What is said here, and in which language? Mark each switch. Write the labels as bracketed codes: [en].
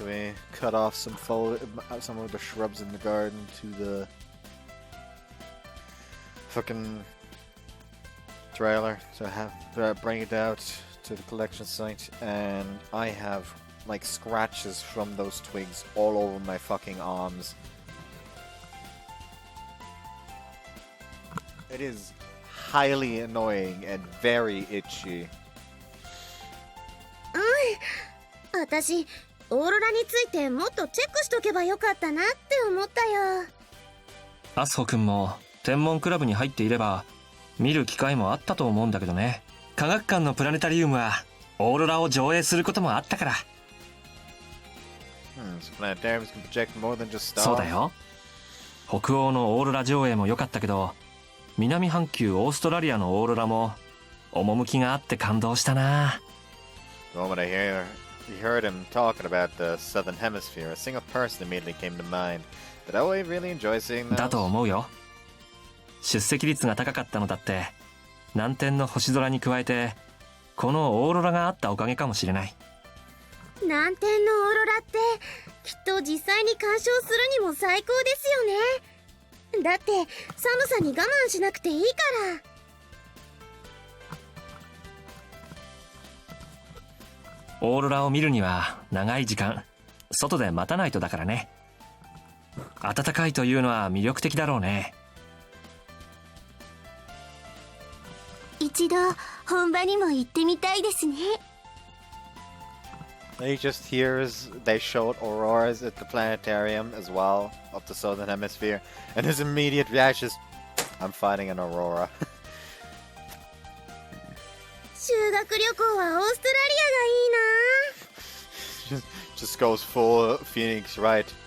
[en] We cut off some of the shrubs in the garden to the fucking trailer to bring it out to the collection site, and I have like scratches from those twigs all over my fucking arms. It is highly annoying and very itchy. [ja] 私オーロラについてもっとチェックしとけばよかったなって思ったよ。アスホ君も天文クラブに入っていれば見る機会もあったと思うんだけどね。科学館のプラネタリウムはオーロラを上映することもあったから。 [en] Planetariums can project more than just stars. [ja] そうだよ。北欧のオーロラ上映も良かったけど、南半球オーストラリアのオーロラも趣があって感動したな。 [en] The moment I heard him talking about the southern hemisphere, a single person immediately came to mind. Did I really enjoy seeing those? [ja] だと思うよ。出席率が高かったのだって南天の星空に加えてこのオーロラがあったおかげかもしれない。南天のオーロラってきっと実際に鑑賞するにも最高ですよね。だって寒さに我慢しなくていいかオーロラを見るには長い時間外で待たないとだからね。暖かいというのは魅力的だろうね。一度本場にも行ってみたいですね。 [en] He just hears they showed auroras at the planetarium as well, of the southern hemisphere, and his immediate reaction is, I'm fighting an aurora. [ja] 修学旅行はオーストラリアがいいな。 [en] just goes full Phoenix, right?